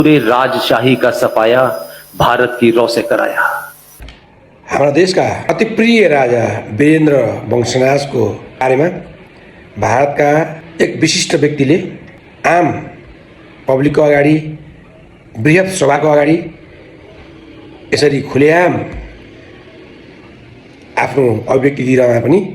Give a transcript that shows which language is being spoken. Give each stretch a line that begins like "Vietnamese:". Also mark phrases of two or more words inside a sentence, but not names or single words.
Hindi: पूरे राजशाही का सफाया भारत की रौ से कराया। हमारा देश का
Nepali: अति प्रिय राजा वीरेन्द्र वंशनाथको बारेमा भारतका एक विशिष्ट व्यक्तिले आम पब्लिकको अगाडि बृहत सभाको अगाडि यसरी खुलेआम आफ्नो अभिव्यक्ति दिइरहँदा पनि